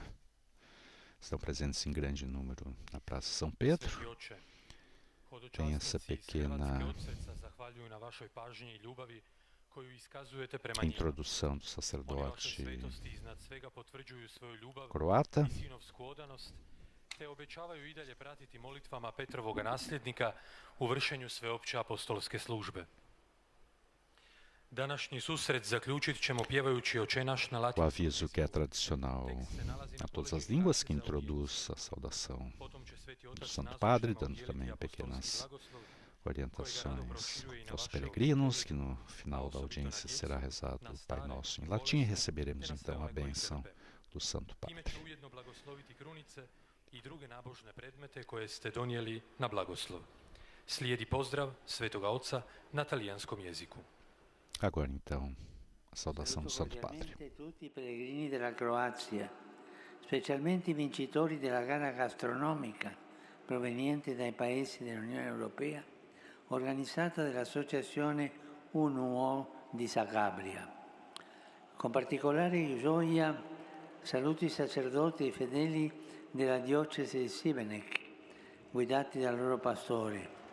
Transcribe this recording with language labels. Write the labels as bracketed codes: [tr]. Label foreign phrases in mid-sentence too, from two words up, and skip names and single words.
[pt] Estão presentes em grande número na Praça São Pedro. Tem essa pequena introdução do sacerdote croata. [hr] Te obećavaju i dalje pratiti molitvama Petrovoga nasljednika u vršenju sveopće apostolske službe. Današnji susret zaključit ćemo pjevajući Oče naš na [pt] O [hr] latinskom. [pt] aviso que é tradicional a todas as línguas, que introduz a saudação do Santo Padre, dando também pequenas orientações aos peregrinos, que no final da audiência será rezado o Pai Nosso em latim, e receberemos então a bênção do Santo Padre. [hr] I druge nabožne predmete koje ste donijeli na blagoslov. Slijedi pozdrav Svetoga Oca na talijanskom jeziku. [pt] Agora então, a saudação do Santo Padre. [it] Tutti i pellegrini della Croazia, specialmente i vincitori della gara gastronomica provenienti dai paesi dell'Unione Europea, organizzata dall'Associazione UNUO di Zagabria. Con particolare gioia saluto i sacerdoti e i fedeli della diocesi di Šibenik, guidati dal loro pastore.